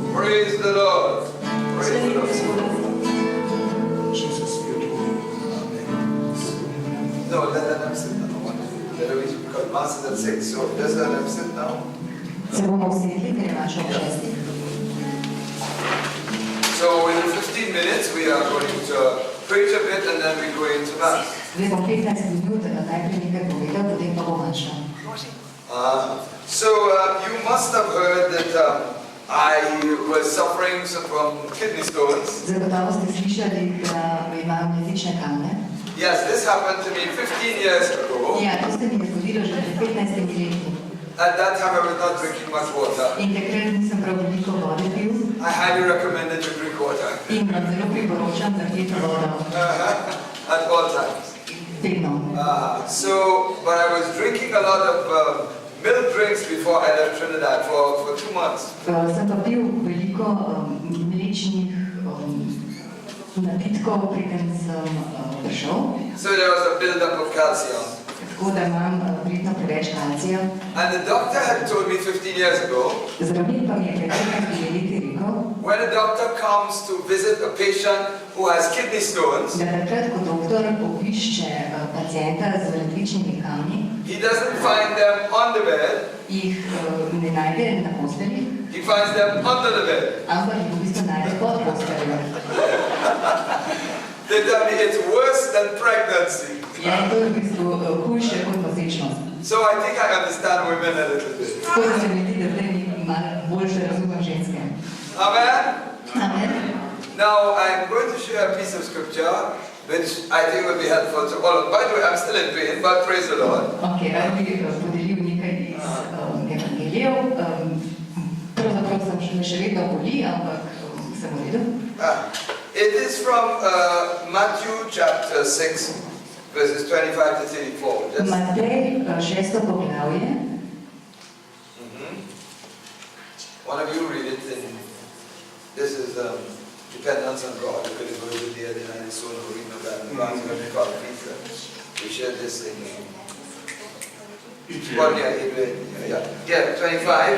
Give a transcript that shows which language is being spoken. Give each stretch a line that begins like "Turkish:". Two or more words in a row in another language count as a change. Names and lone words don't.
English: Praise the Lord. Praise the Lord. Jesus, we adore you. No, let them sit down. Because Mass is at 6, so just let them sit down.
Slovenian: Se bomo usedli, ker je naš ob 6.
English: So in 15 minutes we are going to preach a bit and then we go into Mass.
Slovenian: Zdaj bom 15 minut najprej nekaj povedal, potem pa bom našel.
English: So you must have heard that I was suffering from kidney stones.
Slovenian: Zagotovo ste slišali, da imam jezične kamne.
English: Yes, this happened to me 15 years ago.
Slovenian: Ja, to se mi je zgodilo že pred 15 leti.
English: At that time I was not drinking much water.
Slovenian: In takrat nisem prav veliko vode pil.
English: I highly recommend that you drink water.
Slovenian: In vam zelo priporočam, da pijete vodo.
English: At all times.
Slovenian: Vedno.
English: But I was drinking a lot of milk drinks before I left Trinidad for 2 months.
Slovenian: Sem pa pil veliko mlečnih napitkov, preden sem prišel.
English: So there was a build-up of calcium.
Slovenian: Tako da imam verjetno preveč kalcija.
English: And the doctor had told me 15 years ago,
Slovenian: Zdravnik pa mi je pred 15 leti rekel,
English: when a doctor comes to visit a patient who has kidney stones,
Slovenian: da takrat, ko doktor obišče pacienta z ledvičnimi kamni,
English: he doesn't find them on the bed,
Slovenian: jih ne najde na postelji,
English: he finds them under the bed.
Slovenian: ampak jih v bistvu najde pod posteljo.
English: They tell me it's worse than pregnancy.
Slovenian: Ja, to je v bistvu hujše kot nosečnost.
English: So I think I understand women a little bit.
Slovenian: Tako da se mi zdi, da zdaj malo boljše razumem ženske.
English: Amen? Amen. Now I'm going to share a piece of scripture which I think will be helpful to all of. By the way, I'm still in pain, but praise the Lord.
Slovenian: Ok, rad bi podelil nekaj iz evangelijev. Pravzaprav me še vedno boli, ampak sem v redu.
English: It is from Matthew chapter 6, verses 25 to 34.
Slovenian: Matej, 6. poglavje.
English: One of you read it, and this is dependence on God. You could go to the other and so on, read my Bible. When we call Peter, we share this thing. Well, yeah, 25.